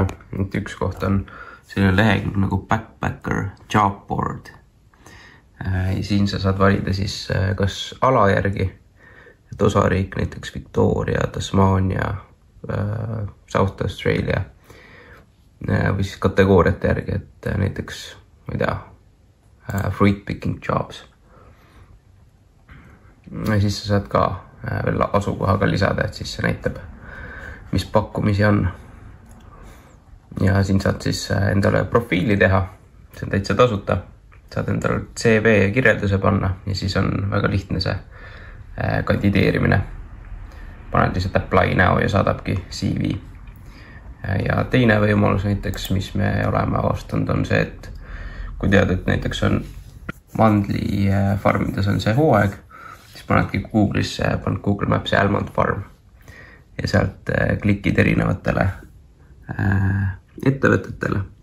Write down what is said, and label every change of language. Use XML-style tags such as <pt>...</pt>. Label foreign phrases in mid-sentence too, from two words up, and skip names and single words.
<et>Üks koht on selline lehekülg nagu Backpacker Job Board. Ja siin sa saad valida siis kas ala järgi, et osariik näiteks Victoria, Tasmania, South Australia või siis kategooriate järgi, et näiteks, ma ei tea,</et> <en>fruit picking jobs.</en> <et>Ja siis sa saad ka veel asukohaga lisada, et siis see näitab, mis pakkumisi on. Ja siin saad siis endale profiili teha, see on täitsa tasuta. Saad endale CV kirjelduse panna ja siis on väga lihtne see kandideerimine. Paned lihtsalt</et> <en>apply now</en> <et>ja saadabki CV. Ja teine võimalus näiteks, mis me oleme avastanud, on see, et kui tead, et näiteks on mandli farmides on see hooaeg, siis panedki Google'isse, paned Google Maps'i</et> <en>Almond Farm</en> <et>ja sealt klikid erinevatele ettevõtetele.</et>